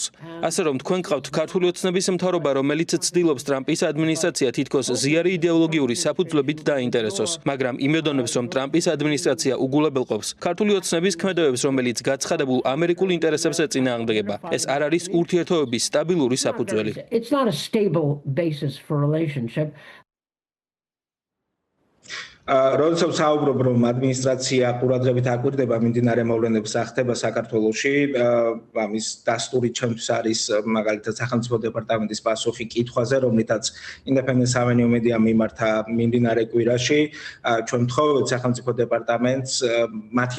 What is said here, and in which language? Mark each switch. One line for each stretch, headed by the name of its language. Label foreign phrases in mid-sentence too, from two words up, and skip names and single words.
Georgian: ასე რომ თქვენ გყავთ ქართული ოცნების მთავრობა, რომელიც ცდილობს ტრამპის ადმინისტრაცია თითქოს ზიარი იდეოლოგიური საფუძვლებით დაინტერესოს, მაგრამ იმედონებს, რომ ტრამპის ადმინისტრაცია უგულებელყოფს ქართული ოცნების ქმედებებს, რომელიც გაცხადებულ ამერიკულ ინტერესებს ეწინააღმდეგება. ეს არ არის ურთიერთობების სტაბილური საფუძველი.
English: It's not a stable basis for relationship.
Georgian: როდესაც საუბრობ, რომ ადმინისტრაცია ყურადღებით აკვირდება მიმდინარე მოვლენების აღხდება საქართველოში, ამის დასტური ჩემთვის არის მაგალითად სახელმწიფო დეპარტამენტის პასუხი კითხვაზე, რომლითაც Independent Avenue Media მიმართა მიმდინარე კვირაში, ჩვენ ვთხოვეთ სახელმწიფო დეპარტამენტს მათი